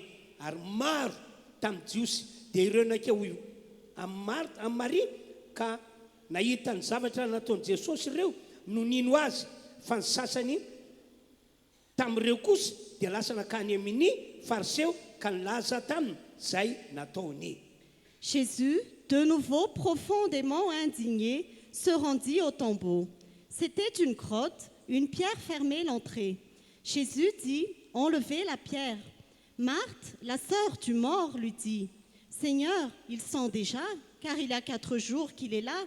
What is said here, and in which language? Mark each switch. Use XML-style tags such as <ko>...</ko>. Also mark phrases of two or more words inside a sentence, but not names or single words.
<mg>Ary maro tamin'ny jiosy dia ireo nakeo amin'ny Maria ka nahita ny zavatra nataon'i Jesosy ireo no nino azy, fa ny sasany tamin'ireo kosa dia lasa nakany amin'ny fariseo ka nilaza taminy izay nataony.</mg> <fr>Jésus, de nouveau profondément indigné, se rendit au tombeau. C'était une grotte, une pierre fermait l'entrée. Jésus dit, enlevez la pierre. Marthe, la sœur du mort, lui dit, Seigneur, ils sont déjà, car il y a 4 jours qu'il est là.</fr>